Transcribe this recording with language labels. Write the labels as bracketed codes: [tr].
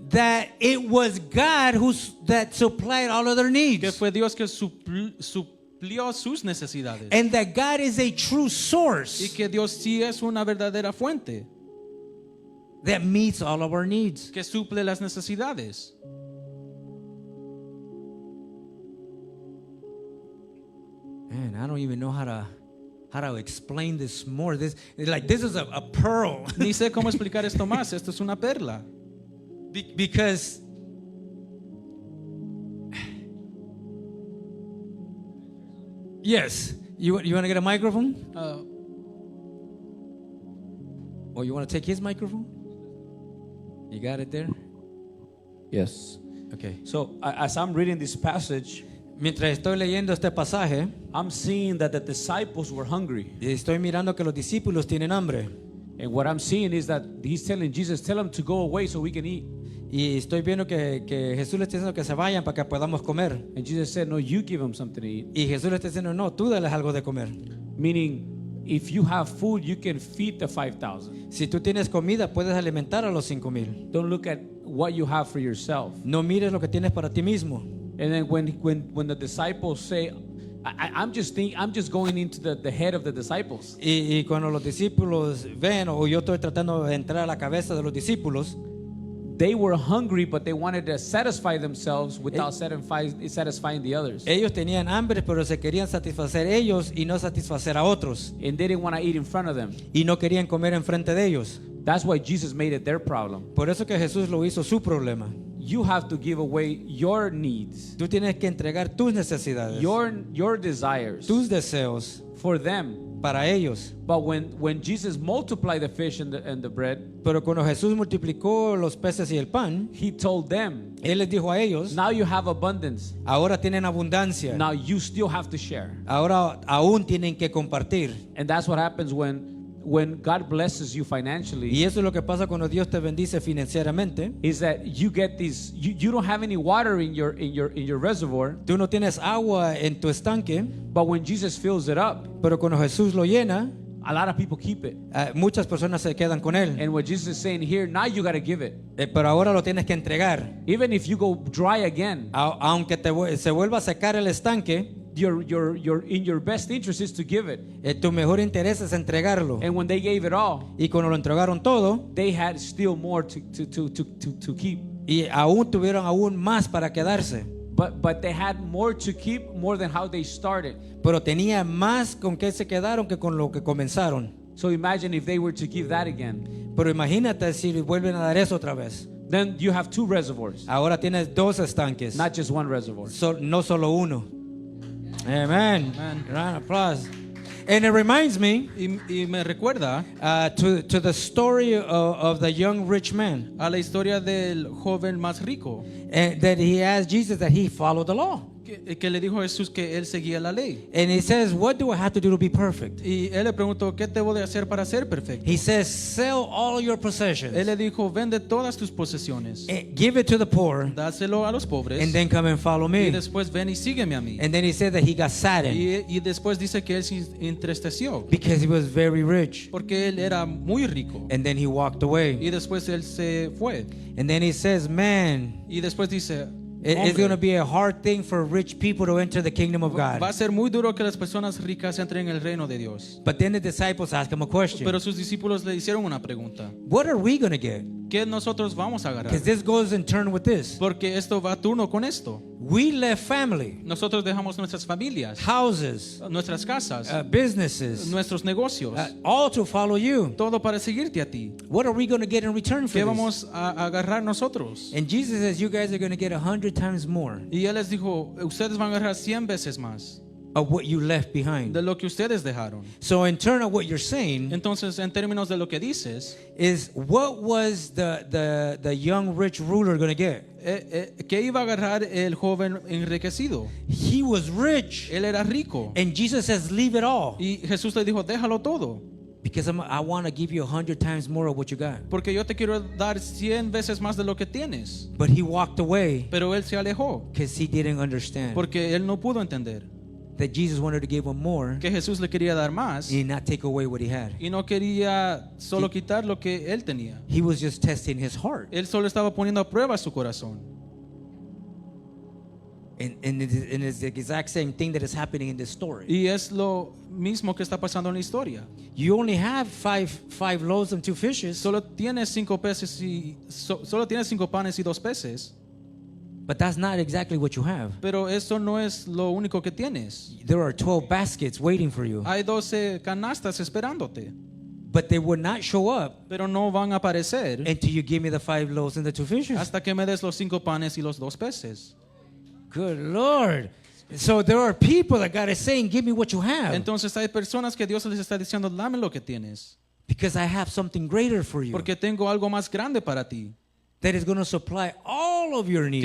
[en] that it was God that supplied all of their needs. [es] fue Dios que suplió sus necesidades [en] And that God is a true [es] y [en] source [es] que Dios sí es una verdadera fuente [en] that meets all of our needs. [es] que suple las necesidades. [en] Man, I don't even know how to explain this more. This is a pearl. [es] Ni sé cómo explicar esto más. Esto es una perla. [en] Because yes, you want to get a microphone? Or you want to take his microphone? You got it there? Yes. Okay. So as I'm reading this passage, [es] Mientras estoy leyendo este pasaje, [en] I'm seeing that the disciples were hungry. [es] estoy mirando que los discípulos tienen hambre. [en] And what I'm seeing is that he's telling Jesus, tell them to go away so we can eat. [es] Y estoy viendo que Jesús le está diciendo que se vayan para que podamos comer. [en] And Jesus said, no, you give them something to eat. [es] Y Jesús le está diciendo, no, tú dales algo de comer. [en] Meaning, if you have food, you can feed the 5,000. [es] Si tú tienes comida, puedes alimentar a los 5,000. [en] Don't look at what you have for yourself. [es] No mires lo que tienes para ti mismo. [en] And then when the disciples say, I'm just going into the head of the disciples. [es] Y cuando los discípulos ven, o yo estoy tratando de entrar a la cabeza de los discípulos, [en] They were hungry, but they wanted to satisfy themselves without satisfying the others. [es] ellos tenían hambre, pero se querían satisfacer ellos y no satisfacer a otros. [en] And they didn't want to eat in front of them. [es] Y no querían comer enfrente de ellos. [en] That's why Jesus made it their problem. [es] Por eso que Jesús lo hizo su problema. [en] You have to give away your needs, [es] Tú tienes que entregar tus necesidades, [en] your desires [es] tus deseos [en] for them. [es] para ellos. [en] But when Jesus multiplied the fish and the bread, [es] Pero cuando Jesús multiplicó los peces y el pan, [en] he told them, [es] Él les dijo a ellos, [en] now you have abundance. [es] ahora tienen abundancia, [en] Now you still have to share. [es] ahora aún tienen que compartir. [en] And that's what happens when God blesses you financially. [es] Y eso es lo que pasa cuando Dios te bendice financieramente. [en] Is that you get these you don't have any water in your reservoir, [es] Tú no tienes agua en tu estanque, [en] but when Jesus fills it up, [es] pero cuando Jesús lo llena, [en] a lot of people keep it. [es] muchas personas se quedan con él. [en] And what Jesus is saying here, now you got to give it. [es] Pero ahora lo tienes que entregar. [en] Even if you go dry again, [es] Aunque se vuelva a secar el estanque, [en] your in your best interest is to give it. [es] tu mejor interés es entregarlo. [en] And when they gave it all, [es] Y cuando lo entregaron todo, [en] they had still more to keep. [es] y aún tuvieron aún más para quedarse. [en] But they had more to keep, more than how they started. [es] Pero tenía más con que se quedaron que con lo que comenzaron. [en] So imagine if they were to give that again. [es] Pero imagínate si vuelven a dar eso otra vez. [en] Then you have two reservoirs, [es] Ahora tienes dos estanques, [en] not just one reservoir. [es] no solo uno. Amen. [en] Amen. Round of applause. And it reminds me [es] Y me recuerda [en] to the story of the young rich man, [es] a la historia del joven más rico, [en] that he asked Jesus that he followed the law. [es] que le dijo a Jesús que él seguía la ley. [en] And he says, what do I have to do to be perfect? [es] Y él le preguntó, ¿qué debo de hacer para ser perfecto? [en] He says, sell all your possessions, [es] Él le dijo, vende todas tus posesiones, [en] give it to the poor, [es] dáselo a los pobres, [en] and then come and follow [es] y [en] me. [es] después ven y sígueme a mí. [en] And then he said that he got saddened [es] Y después dice que él se entristeció [en] because he was very rich. [es] porque él era muy rico. [en] And then he walked away. [es] Y después él se fue. [en] And then he says, man, [es] Y después dice, [en] it's going to [es] hombre, [en] be a hard thing for rich people to enter the kingdom of [es] va a [en] God. [es] ser muy duro que las personas ricas entren en el reino de Dios. [en] But then the disciples asked him a question. [es] Pero sus discípulos le hicieron una pregunta. [en] What are we going to get? [es] ¿Qué nosotros vamos a agarrar? [en] Because this goes in turn with this. [es] Porque esto va a turno con esto. [en] We left family, [es] Nosotros dejamos nuestras familias, [en] houses, [es] nuestras casas, [en] businesses, [es] nuestros negocios, [en] all to follow you. [es] todo para seguirte a ti. [en] What are we going to get in return for [es] ¿Qué [en] this? [es] vamos a agarrar nosotros? [en] And Jesus says, you guys are going to get 100 times more [es] Y él les dijo, ustedes van a agarrar 100 veces más [en] of what you left behind. [es] de lo que ustedes dejaron. [en] So in turn of what you're saying [es] Entonces, en términos de lo que dices, [en] is, what was the young rich ruler going to get? [es] ¿qué iba a agarrar el joven enriquecido? [en] He was rich. [es] Él era rico. [en] And Jesus says, leave it all. [es] Y Jesús le dijo, déjalo todo, [en] Because I want to give you 100 times more of what you got. [es] porque yo te quiero dar 100 veces más de lo que tienes. [en] But he walked away [es] Pero él se alejó, [en] because he didn't understand [es] porque él no pudo entender [en] that Jesus wanted to give him more [es] que Jesús le quería dar más [en] and not take away what he had. [es] y no quería solo quitar lo que él tenía. [en] He was just testing his heart. [es] Él solo estaba poniendo a prueba su corazón. [en] And it's the exact same thing that is happening in this story. [es] Y es lo mismo que está pasando en la historia. [en] You only have five loaves and 2 fishes, [es] Solo tienes 5 peces y solo tienes 5 panes y 2 peces, [en] but that's not exactly what you have. [es] pero eso no es lo único que tienes. [en] There are 12 baskets waiting for you, [es] Hay 12 canastas esperándote, [en] but they would not show up [es] pero no van a aparecer [en] until you give me the 5 loaves and the 2 fishes. [es] hasta que me des los 5 panes y los 2 peces. [en] Good Lord. So there are people that God is saying, give me what you have, [es] Entonces hay personas que Dios les está diciendo, dame lo que tienes, [en] because I have something greater for you [es] porque tengo algo más grande para ti, [en] that is going to supply all of your needs,